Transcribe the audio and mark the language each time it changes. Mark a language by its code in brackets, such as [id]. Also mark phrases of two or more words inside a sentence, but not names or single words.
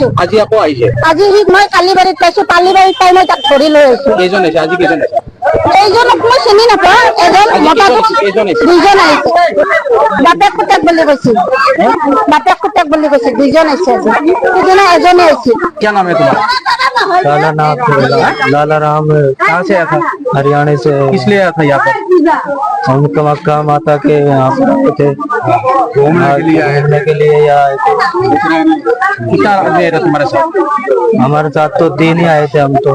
[as] আজি মই কালিবাৰীত পাইছো, কালিবাৰীত পাই মই তাক ধৰি লৈ আহিছো। এইজনক মই চিনি নাপাওঁ। এজন মতাটো 2জন আহিছে। বাপেক পুতেক বুলি কৈছিল, বাপেক পুতেক বুলি কৈছিল। 2জন আহিছে আজি। সিদিনা এজনে আহিছিল। [hi] क्या नाम है तुम्हारा? लाला नाम लाला राम। कहाँ से आया था? हरियाणा से। किस लिए आया था यहाँ पर? हम मक्का माता के यहाँ पर थे, घूमने के लिए आए घूमने के लिए यहाँ आए थे। कितना आदमी था तुम्हारे साथ? हमारे साथ तो 3 ही आए थे, हम तो